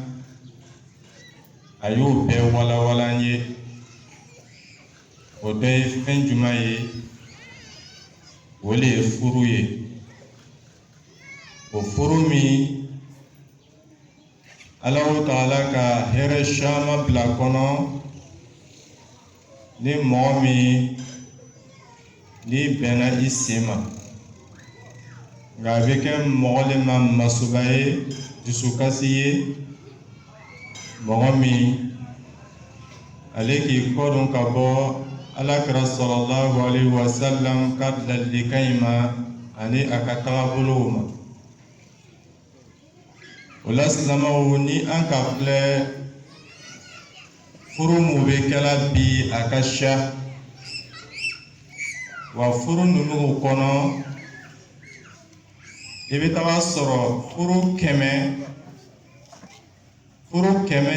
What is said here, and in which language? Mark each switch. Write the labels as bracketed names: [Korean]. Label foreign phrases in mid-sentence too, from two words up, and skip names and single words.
[Bambara] a y'o bɛɛ walawala an ye o dɔ ye fɛn jumɛn ye o de ye furu ye o furu min [Arabic] الله تعالى [Bambara] ka hɛrɛ caman bila kɔnɔ ni mɔgɔ min ni bɛnna i sen ma nka a bɛ kɛ mɔgɔ le ma masuba ye dusukasi ye mɔgɔ min ale k'i kɔdon ka bɔ Alakira [Arabic] صلى الله عليه وسلم [Bambara] ka ladilikan in ma ani a ka tagabolow ma o la silamɛw ni an ka filɛ furu mun bɛ kɛla bi a ka ca wa furu ninnu kɔnɔ i bɛ taga sɔrɔ furu kɛmɛ